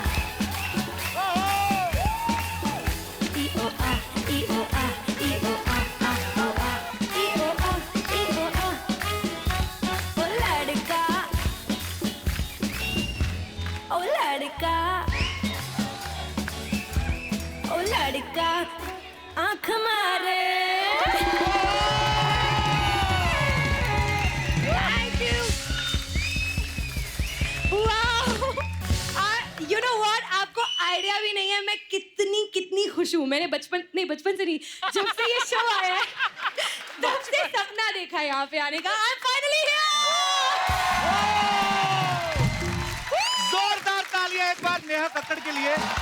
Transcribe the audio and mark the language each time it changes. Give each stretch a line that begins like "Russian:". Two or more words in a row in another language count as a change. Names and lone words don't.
Hindi: ई ओ आ, ई ओ आ, ई ओ आ, आ ओ आ, ई ओ आ, ई ओ आ, ओ लड़का, ओ लड़का, ओ लड़का, आँख मारे।
English: Thank you. Wow. You know what?
Hindi: आपको आइडिया भी नहीं है मैं कितनी खुश हूँ। मैंने बचपन से नहीं, जब से ये शो आया है तब से सपना देखा यहाँ पे आने का।
English: I am finally
Hindi: जोरदार तालियां एक बार नेहा कक्कड़ के लिए।